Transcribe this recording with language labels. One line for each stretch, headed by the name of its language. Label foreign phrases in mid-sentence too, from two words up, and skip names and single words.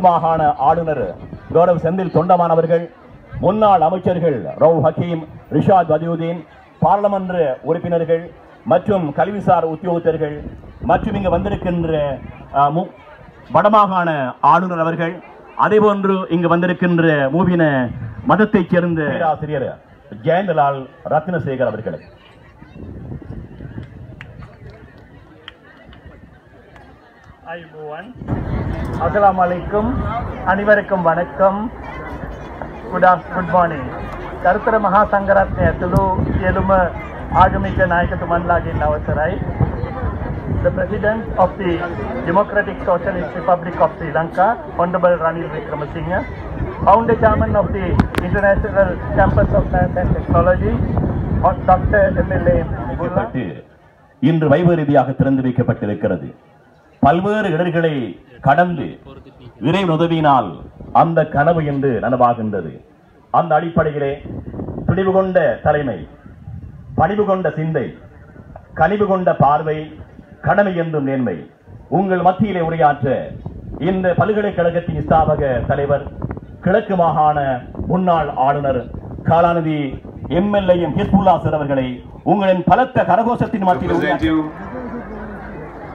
Tamil: மாகாண ஆளுநர் கௌரவ் செந்தில் தொண்டமான் அவர்கள், முன்னாள் அமைச்சர்கள் ரவு ஹக்கீம், ரிஷாத் பதியுதீன், பாராளுமன்ற உறுப்பினர்கள் மற்றும் கல்விசார் உத்தியோகத்தர்கள் மற்றும் இங்கு வந்திருக்கின்ற வடமாகாண ஆளுநர் அவர்கள், அதேபோன்று இங்கு வந்திருக்கின்ற மூவின மதத்தைச் சேர்ந்த ஆசிரியர் ஜெயந்தலால் ரத்னசேகர் அவர்களை
Arabic: السلام عليكم,
Tamil: அனைவருக்கும் வணக்கம்.
English: Good morning.
Sinhala: කරුතර මහා සංඝරත්නය ඇතුළු සියලුම ආගමික නායකතුමන්ලාගෙන් අවසරයි.
English: The President of the Democratic Socialist Republic of Sri Lanka, Honorable Ranil Wickremesinghe, Founder Chairman of the International Campus of Science and Technology, Dr. MLA
Tamil: இன்று வைபவ ரீதியாக திறந்து வைக்கப்பட்டிருக்கிறது. பல்வேறு இடர்களை கடந்து இறைவன் உதவியினால் அந்த கனவு என்று நனவாகின்றது. அந்த அடிப்படையிலே துணிவு கொண்ட தலைமை, பணிவு கொண்ட சிந்தை, கனிவு கொண்ட பார்வை, கடமை என்றும் நேர்மை உங்கள் மத்தியிலே உரையாற்ற இந்த பல்கலைக்கழகத்தின் ஸ்தாபக தலைவர், கிழக்கு மாகாண முன்னாள் ஆளுநர் காலாநிதி எம்எல்ஏ ஹிஸ்புல்லா சார் அவர்களை உங்களின் பலத்த கரகோஷத்தின் மத்தியில்